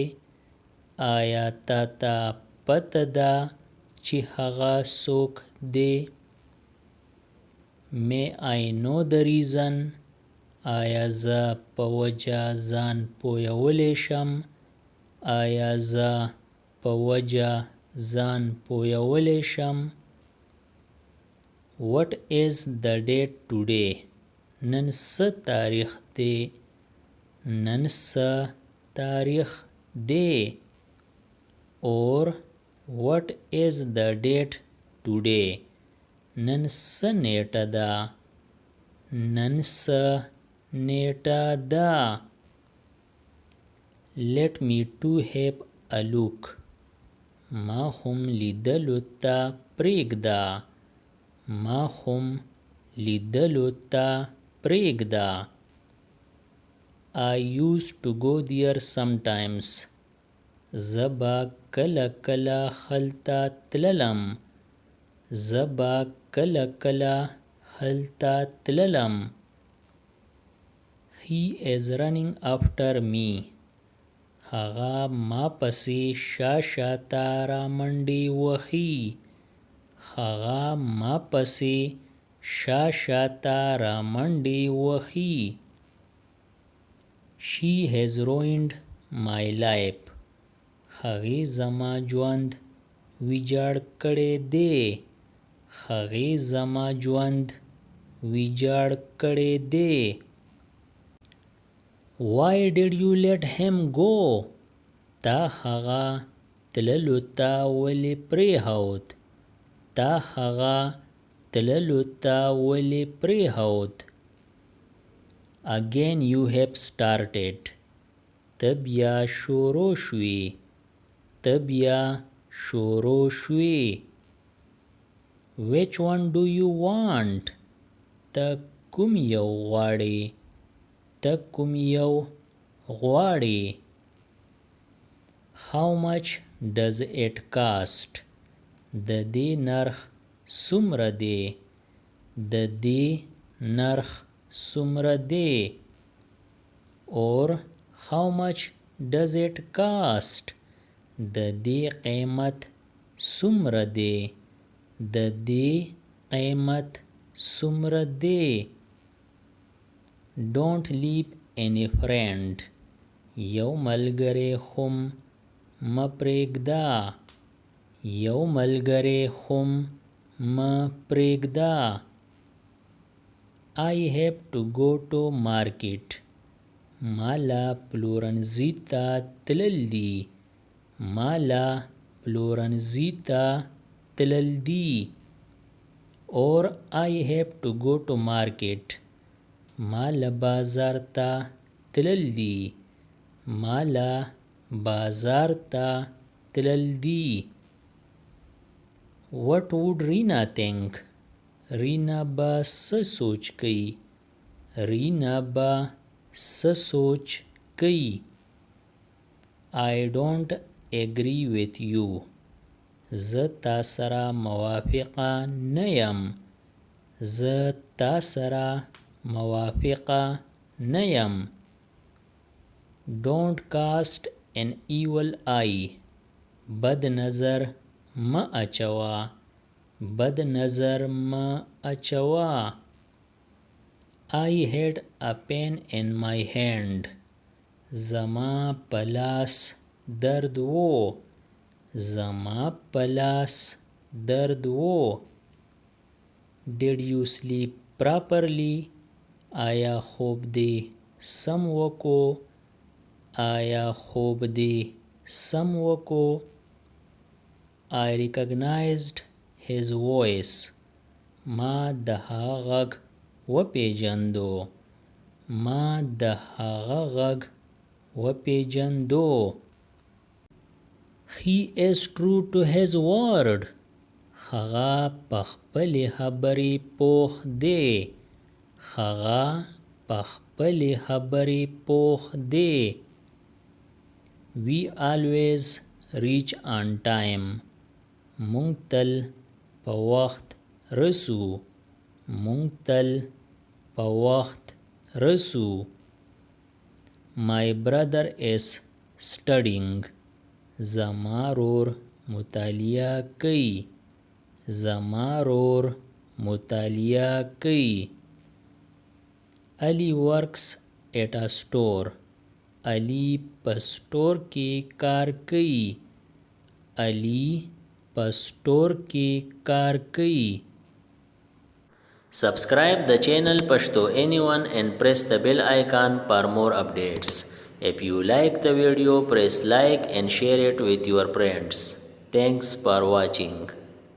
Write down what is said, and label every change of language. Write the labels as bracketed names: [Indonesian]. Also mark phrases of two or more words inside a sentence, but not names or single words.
[Pashto] آیا تا ته پته ده چې هغه څوک دی؟ [English] May I know the reason? [Pashto] آیا زه په وجه ځان پویولی شم؟ آیا زه په وجه ځان پویولی شم؟ [English] What is the date today? [Pashto] نن څه تاریخ دی؟ نن څه تاریخ دی؟ [English] Or what is the date today? [Pashto] نن څه نیټه ده؟ نن څه نیټه ده؟ [English] Let me to have a look. [Pashto] ما هم لیدلو ته پرېږده. ما هم لیدلو ته پرېږده. [English] I used to go there sometimes. [Pashto] زه به کله کله هلته تللم. زه به کله کله هلته تللم. [English] He is running after me. [Pashto] هغه ما پسې شاته رامنډې وهي. هغه ما پسې شاته رامنډې وهي. [English] She has ruined my life. [Pashto] هغې زما ژوند ویجاړ کړی دی. هغې زما ژوند ویجاړ کړی دی. [English] Why did you let him go? [Pashto] تا هغه تللو ته ولې پرېښود؟ تا هغه تللو ته ولې پرېښود؟ [English] Again you have started. [Pashto] ته بیا شروع شوې. ته بیا شروع شوې. [English] Which one do you want? [Pashto] ته کوم یو غواړې؟ ته کوم یو غواړې؟ [English] How much does it cost? [Pashto] د دې نرخ څومره دی؟ د دې نرخ څومره دی؟ [English] Or how much does it cost? [Pashto] د دې قیمت څومره دی؟ د دې قیمت څومره دی؟ [English] Don't leave any friend. [Pashto] یو ملګری هم مه پرېږده. یو ملګری هم مه پرېږده. [English] I have to go to market. [Pashto] ما له پلورنځي ته تلل دي. ما له پلورنځي ته تلل دي. [English] Or I have to go to market. [Pashto] ما له بازار ته تلل دي. ما له بازار ته تلل دي. [English] What would Rina think? [Pashto] رینا به څه سوچ کوي؟ رینا به څه سوچ کوي؟ [English] I don't agree with you. [Pashto] زه تا سره موافقه نه یم. زه تا سره موافقه نه یم. [English] Don't cast an evil eye. [Pashto] بد نظر مه اچوه. بد نظر مه اچوه. [English] I had a pen in my hand. [Pashto] زما په لاس درد و. زما په لاس درد و. [English] Did you sleep properly? [Pashto] آیا خوب دې سم وکو؟ آیا خوب دې سم وکو؟ [English] I recognized his voice. [Pashto] ما د هغه غږ وپېژندو. ما د هغه غږ وپېژندو. [English] He is true to his word. [Pashto] هغه په خپلې خبرې پوخ دی. هغه په خپلې خبرې پوخ دی. [English] We always reach on time. [Pashto] مونږ تل په وخت رسو. مونږ تل په وخت رسو. [English] My brother is studying. [Pashto] زما رور مطالعه کوي. زما رور مطالعه کوي. [English] Ali works at a store. [Pashto] Ali په سټور کې کار کوي. Ali په سټور کې کار کوي. [English] Subscribe the channel Pashto Anyone and press the bell icon for more updates. If you like the video, press like and share it with your friends. Thanks for watching.